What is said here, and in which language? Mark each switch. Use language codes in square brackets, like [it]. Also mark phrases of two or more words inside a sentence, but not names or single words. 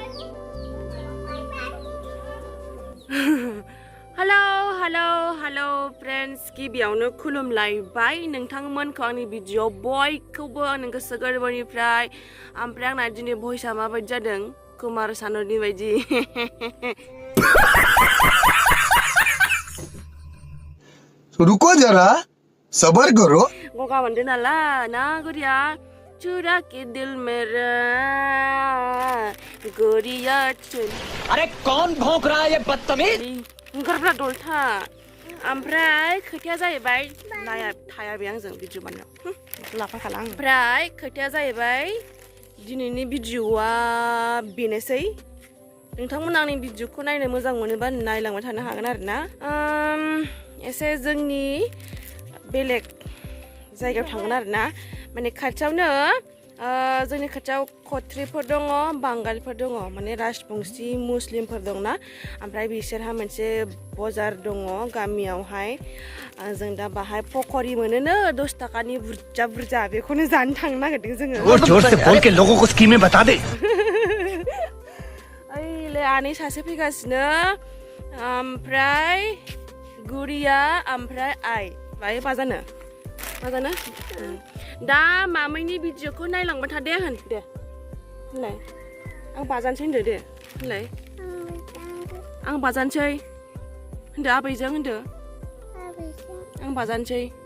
[en] hello friends [brx] गिबियावनो खुलुमलायबाय नोंथांमोनखौ आंनि भिडिअ बयखौबो आंनि गोसो गोरबोनिफ्राय ओमफ्राय आंना दिनै भइसआ माबायदि जादों कुमार सानुनि बायदि [hi] रुको जरा सबर करो [brx] गगा मोनदों नालाय ना [hi] गुरिया चुरा के दिल मेरा गुरिया अरे कौन भौंक रहा है ये बदतमीज [brx] ओंखारब्ला दलथा ओमफ्राय खोथाया जाहैबाय नाया थाया बे आंजों भिडिअ बानायनायाव लाफाखाला आं ओमफ्राय खोथाया जाहैबाय दिनैनि भिडिअआ बेनोसै नोंथांमोना आंनि भिडिअखौ नायनो मोजां मोनोबा नायलांबाय थानो हागोन आरो ना एसे जोंनि बेलेग जायगायाव थांगोन आरो ना माने खाथियावनो जोंनि खाथियाव खत्रिफोर दङ बांगालफोर दङ माने राजबंसि मुस्लिमफोर दंना ओमफ्राय बिसोरहा मोनसे बाजार दङ गामियावहाय जों दा बाहाय पकरि मोनोनो 10 टाकानि बुरजा बुरजा बेखौनो जानो थांनो नागिरदों जोङो [hi] और जोर से बोल के लोगों को स्कीमें बता दे [brx] ओइले आनै सासे फैगासिनो ओमफ्राय गुरिया ओमफ्राय आइ बाय बाजानो दा मामैनि भिडिअखौ नायलांबाय था दे होन दे होनलाय आं बाजानोसै होनदो दे होनलाय आं बाजानोसै होनदो आबैजों होनदो आं बाजानोसै